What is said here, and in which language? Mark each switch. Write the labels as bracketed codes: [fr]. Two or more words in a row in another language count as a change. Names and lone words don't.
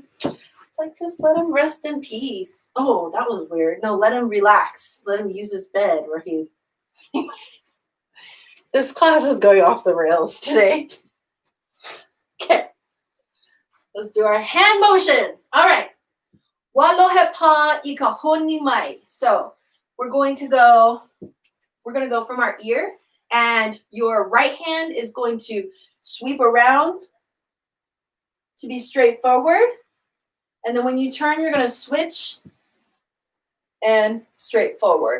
[en] It's like, just let him rest in peace. Oh, that was weird. No, let him relax. Let him use his bed where he... This class is going off the rails today. Okay. Let's do our hand motions. All right. [haw] Walohe pa ikahoni mai. [en] So we're going to go from our ear, and your right hand is going to sweep around to be straightforward. And then when you turn, you're going to switch and straightforward.